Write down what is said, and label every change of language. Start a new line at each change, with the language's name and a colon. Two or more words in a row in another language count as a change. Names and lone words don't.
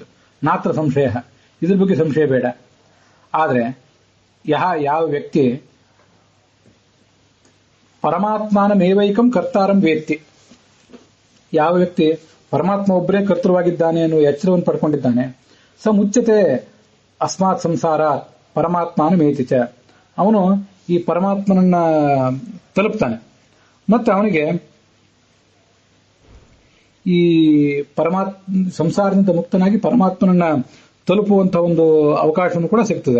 Sanskrit: ನಾತ್ರ ಸಂಶಯ,
Kannada: ಇದ್ರ ಬಗ್ಗೆ ಸಂಶಯ ಬೇಡ. ಆದರೆ ಯಾವ ವ್ಯಕ್ತಿ
Sanskrit: ಪರಮಾತ್ಮನಮೇವೈಕಂ ಕರ್ತಾರಂ ವೇತ್ತಿ,
Kannada: ಯಾವ ವ್ಯಕ್ತಿ ಪರಮಾತ್ಮ ಒಬ್ಬರೇ ಕರ್ತೃವಾಗಿದ್ದಾನೆ ಅನ್ನುವ ಎಚ್ಚರವನ್ನು ಪಡ್ಕೊಂಡಿದ್ದಾನೆ,
Sanskrit: ಸ ಮುಚ್ಚತೆ ಅಸ್ಮಾತ್ ಸಂಸಾರ ಪರಮಾತ್ಮನ ಮೇತಿಚ,
Kannada: ಅವನು ಈ ಪರಮಾತ್ಮನನ್ನ ತಲುಪ್ತಾನೆ. ಮತ್ತೆ ಅವನಿಗೆ ಈ ಸಂಸಾರದಿಂದ ಮುಕ್ತನಾಗಿ ಪರಮಾತ್ಮನನ್ನ ತಲುಪುವಂತಹ ಒಂದು ಅವಕಾಶವನ್ನು ಕೂಡ ಸಿಗ್ತದೆ.